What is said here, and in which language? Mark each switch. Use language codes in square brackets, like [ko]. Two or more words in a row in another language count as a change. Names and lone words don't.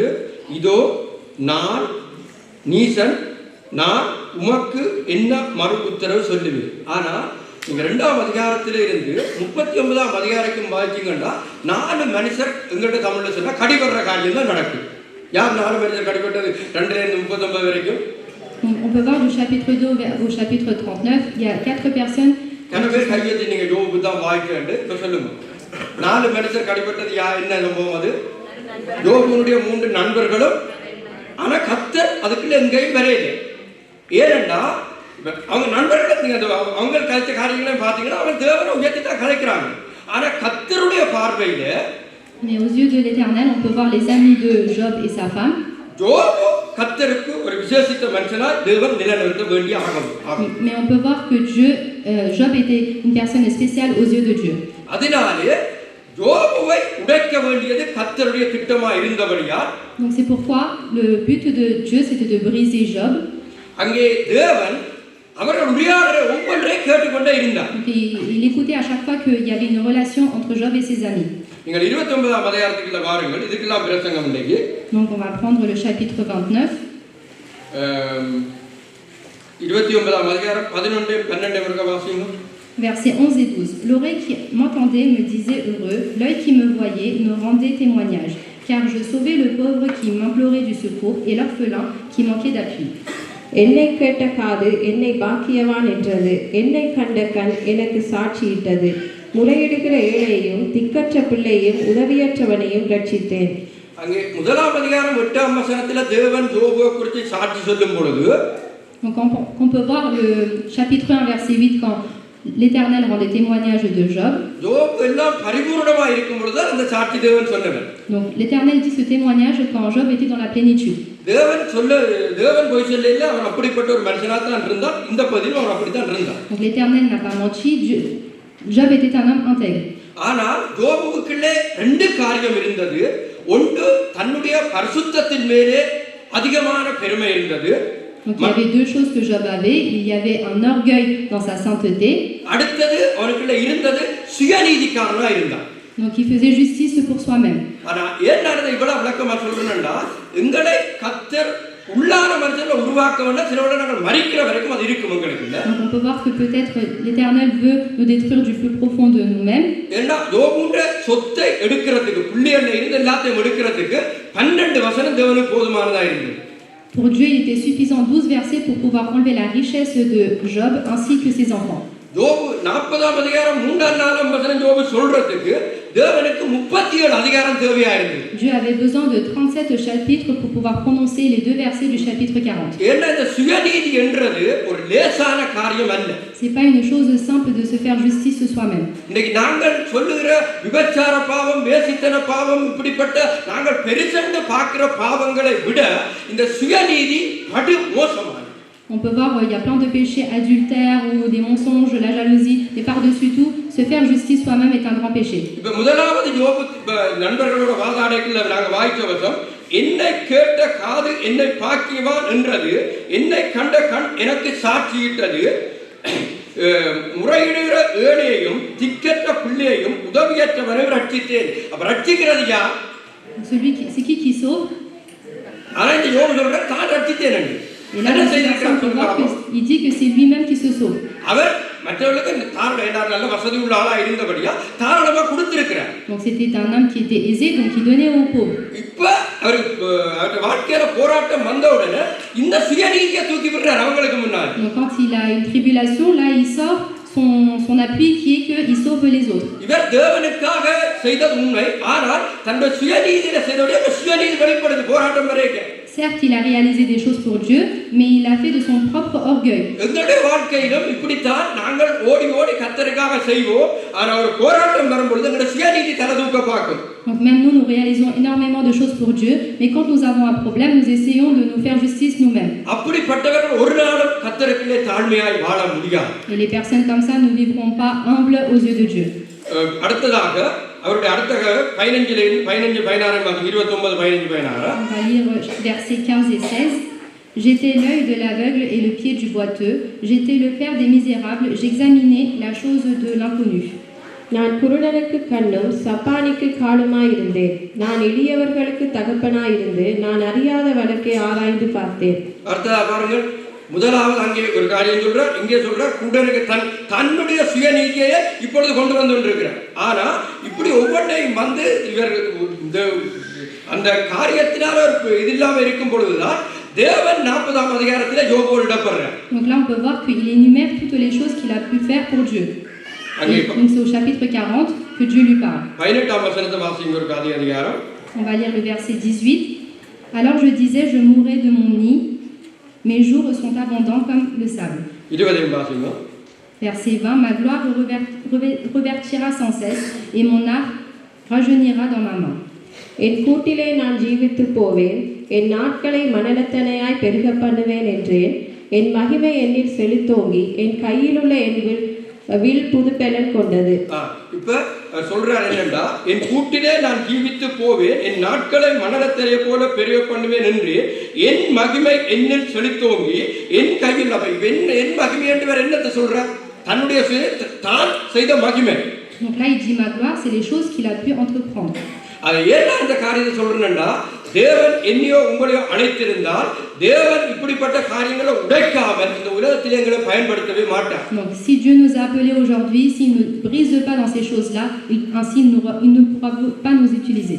[ta] இதோ நான் நீசன், நான் உமக்கு என்ன மறு உத்தரவு சொல்லுவேன். ஆனால் நீங்க 2ஆம் அதிகாரத்திலே இருந்து 39ஆம் அதிகாரத்துக்கு வாசிச்சீங்கன்னா 4 மனுஷர் எங்கள்கிட்ட தமிழ்ல சொன்னா கடிபடுற காரியம் தான் நடக்குது. யார் 4 மனுஷர் கடிபட்டது? 2லேருந்து 39 வரைக்கும். [fr] On peut voir du chapitre 2 au chapitre 39, il y a 4 personnes. [ta] பேர் கையெழுத்தி நீங்க யோபு தான் வாய்க்கண்டு இப்போ சொல்லுங்க. 4 மனுஷர் கடிபட்டது என்ன சம்பவம்? அது யோபுனுடைய 3 நண்பர்களும். ஆனா கர்த்தர் அதுக்குள்ள எங்கேயும் வரையல. ஏனென்றா அவங்க நண்பர்கள் நீங்க அவங்க கலைச்ச காரியங்களையும் பார்த்தீங்கன்னா அவங்க தேவனை உயர்த்தி தான் கலைக்கிறாங்க. ஆனா கர்த்தருடைய பார்வையில, [fr] Mais aux yeux de l'Éternel, on peut voir les amis de Job et sa femme. [ta] யோபு கர்த்தருக்கு ஒரு விசேஷித்த மனுஷனா தேவன் நிலைநிறுத்த வேண்டிய ஆகும். [fr] Mais on peut voir que Job était une personne spéciale aux yeux de Dieu. [ta] அதனாலே யோபுவை உடைக்க வேண்டியது கர்த்தருடைய திட்டமா இருந்தபடியால், [fr] Donc c'est pourquoi le but de Dieu c'était de briser Job. [ta] அங்கே தேவன் அவர்கள் உரையாடுற ஒவ்வொன்றையும் கேட்டுக்கொண்டே இருந்தார். [fr] Donc il écoutait à chaque fois qu'il y avait une relation entre Job et ses amis. [ta] நீங்கள் 29ஆம் அதிகாரத்துக்குள்ள வாருங்கள். இதுக்கெல்லாம் பிரசங்கம் இன்னைக்கு. [fr] Donc on va prendre le chapitre 29. [ta] 29ஆம் அதிகாரம் 11 12 வரைக்கும் வாசிங்க. [fr] Versets 11 et 12. L'oreille qui m'entendait me disait heureux, l'œil qui me voyait me rendait témoignage, car je sauvais le pauvre qui m'implorait du secours et l'orphelin qui manquait d'appui. [ta] என்னை கேட்ட காது என்னை பாக்கியவான் என்றது, என்னை கண்ட கண் எனக்கு சாட்சியிட்டது. முறையிடுகிற ஏழையையும் திக்கற்ற பிள்ளையும் உதவியற்றவனையும் ரட்சித்தேன். அங்கே 1ஆம் அதிகாரம் 8ஆம் வசனத்துல தேவன் யோபுவை குறித்து சாட்சி சொல்லும் பொழுது, [fr] Donc on peut voir le chapitre 1 verset 8 quand l'Éternel rendait témoignage de Job. [ta] யோபு எல்லாம் பரிபூர்ணமா இருக்கும் பொழுது அந்த சாட்சி தேவன் சொன்னவர். [fr] Donc l'Éternel dit ce témoignage quand Job était dans la plénitude. [ta] தேவன் போய் சொல்லல, அவன் அப்படிப்பட்ட ஒரு மனுஷனா தான் இருந்தான். இந்த பதிலும் அவன் அப்படித்தான் இருந்தான். [fr] Donc l'Éternel n'a pas menti, Job était un homme intègre. [ta] ஆனால் யோபுவுக்குள்ளே 2 காரியம் இருந்தது. ஒன்று தன்னுடைய பரிசுத்தத்தின் மேலே அதிகமான பெருமை இருந்தது. [fr] Donc il y avait 2 choses que Job avait. Il y avait un orgueil dans sa sainteté. [ta] அடுத்தது அவனுக்குள்ள இருந்தது சுயநீதிக்காரனா இருந்தான். [fr] Donc il faisait justice pour soi-même. [ta] ஆனா ஏன் நான் இவ்வளவு விளக்கமா சொல்றேன்னா, எங்களை கர்த்தர் உள்ளான மனுஷனை உருவாக்க வேண்டாம். சிலவோட நாங்கள் மரிக்கிற வரைக்கும் அது இருக்கும் உங்களுக்கு இல்ல. [fr] Donc on peut voir que peut-être l'Éternel veut nous détruire du plus profond de nous-mêmes. [ta] ஏன்னா யோபுடைய சொத்தை எடுக்கிறதுக்கு, பிள்ளைகள இருந்து எல்லாத்தையும் எடுக்கிறதுக்கு 12 வசனம் தேவனுக்கு போதுமானதா இருந்தது. [fr] Pour Dieu, il était suffisant 12 versets pour pouvoir enlever la richesse de Job ainsi que ses enfants. [ta] யோபு 40ஆம் அதிகாரம் 3ஆம் 4ஆம் வசனம் யோபு சொல்றதுக்கு தேவனுக்கு 37 அதிகாரம் தேவையா இருந்தது. [fr] Dieu avait besoin de 37 chapitres pour pouvoir prononcer les 2 versets du chapitre 40. [ta] ஏன்னா இந்த சுயநீதி என்றது ஒரு லேசான காரியம் அல்ல. [fr] C'est pas une chose simple de se faire justice soi-même. [ta] இன்னைக்கு நாங்கள் சொல்லுகிற விபச்சார பாவம், வேசித்தன பாவம், இப்படிப்பட்ட நாங்கள் பெருசென்று பார்க்கிற பாவங்களை விட இந்த சுயநீதி படு மோசமானது. [fr] On peut voir, il y a plein de péchés, adultère ou des mensonges, la jalousie, mais par-dessus tout, se faire justice soi-même est un grand péché. [ta] இப்ப முதலாவது யோபு நண்பர்களோட வாதாடைக்குள்ள நாங்கள் வாய்ச்ச வசம், என்னை கேட்ட காது என்னை பாக்கியவான் என்றது, என்னை கண்ட கண் எனக்கு சாட்சியிட்டது, முறையிடுகிற ஏழையையும் திக்கற்ற பிள்ளையையும் உதவியற்றவனையும் ரட்சித்தேன். அப்ப ரட்சிக்கிறது யார்? [fr] C'est qui sauve? [ta] ஆனா இந்த யோபு சொல்ற தான் ரட்சித்தேன். [fr] Et là, il dit que c'est lui-même qui se sauve. [ta] அவர் மற்றவர்களுக்கு தாராளமாக நல்ல வசதி உள்ள ஆளா இருந்தபடியா தாராளமா கொடுத்திருக்கிறார். [fr] Donc c'était un homme qui était aisé, donc il donnait aux pauvres. [ta] இப்ப அவர் வாழ்க்கையில போராட்டம் வந்த உடனே இந்த சுயநீதியை தூக்கி விடுறார் அவங்களுக்கு முன்னாடி. [fr] Donc quand il a une tribulation, là il sort son appui qui est qu'il sauve les autres. [ta] இவர் தேவனுக்காக செய்தது உண்மை, ஆனால் தன்னுடைய சுயநீதியில செய்தோடைய சுயநீதி வெளிப்படுது போராட்டம் வரைக்கும். [fr] Certes, il a réalisé des choses pour Dieu, mais il a fait de son propre orgueil. [ta] எங்களுடைய வாழ்க்கையிலும் இப்படித்தான் நாங்கள் ஓடி ஓடி கர்த்தருக்காக செய்வோம், ஆனா ஒரு போராட்டம் வரும்பொழுது எங்களுடைய சுயநீதி தலை தூக்க பார்க்கும். [fr] Donc même nous réalisons énormément de choses pour Dieu, mais quand nous avons un problème, nous essayons de nous faire justice nous-mêmes. [ta] அப்படிப்பட்டவர்கள் ஒரு நாளும் கர்த்தருக்குள்ளே தாழ்மையாய் வாழ முடியாது. [fr] Et les personnes comme ça ne vivront pas humbles aux yeux de Dieu. [ta] அடுத்ததாக அவருடைய அடுத்த 15 16 29 15 16. [fr] On va lire versets 15 et 16. J'étais l'œil de l'aveugle et le pied du boiteux, j'étais le père des misérables, j'examinais la chose de l'inconnu. [ta] நான் குருடனுக்கு கண்ணும் சப்பானிக்கு காலுமாயிருந்தேன். நான் எளியவர்களுக்கு தகப்பனாயிருந்து நான் அறியாத வழக்கை ஆராய்ந்து பார்த்தேன். அடுத்ததா பாருங்கள், முதலாவது அங்கே ஒரு காரியம் சொல்றார், இங்கே சொல்றார் குருடனுக்கு தன்னுடைய சுயநீதியை இப்பொழுது கொண்டு வந்து கொண்டிருக்கிறார். ஆனா இப்படி ஒவ்வொன்றையும் வந்து இவர்கள் இந்த அந்த காரியத்தினால இது இல்லாம இருக்கும் பொழுதுதான் தேவன் 40ஆம் அதிகாரத்துல யோபுவோடு இடப்படுறார். [fr] Donc là on peut voir qu'il énumère toutes les choses qu'il a pu faire pour Dieu. Donc c'est au chapitre 40 que Dieu lui parle. [ta] 18ஆம் வசனத்தை வாசிங்க ஒரு அதிகாரம். [fr] On va lire le verset 18. Alors je disais, je mourrai de mon nid, mes jours sont abondants comme le sable. [ta] 20 வாசிங்க. [fr] Verset 20. Ma gloire revertira sans cesse et mon art rajeunira dans ma main. [ta] என் கூட்டிலே நான் ஜீவித்து போவேன், என் நாட்களை மனலத்தனையாய் பெருக பண்ணுவேன் என்றேன். என் மகிமை என்னில் செலுத்தோங்கி என் கையிலுள்ள என் வில் புதுப்பெலன் கொண்டது. இப்ப சொல்றார் என்னண்டா, என் கூட்டிலே நான் ஜீவித்து போவேன், என் நாட்களை மணலத்திலே போல பெருக பண்ணுவேன் என்று என் மகிமை என்னில் செலுத்தோங்கி என் கையில் என் மகிமை என்று என்னத்தை சொல்றார்? தன்னுடைய தான் செய்த மகிமை. [fr] Donc là il dit ma gloire, c'est les choses qu'il a pu entreprendre. [ta] அது ஏன் அந்த காரியத்தை சொல்றேன்னா, தேவன் என்னையோ உங்களையோ அழைத்திருந்தால் தேவன் இப்படிப்பட்ட காரியங்களை உடைக்காமல் இந்த உலகத்திலே எங்களை பயன்படுத்தவே மாட்டார். [fr] Donc si Dieu nous a appelés aujourd'hui, s'il ne brise pas dans ces choses-là, ainsi il ne pourra pas nous utiliser.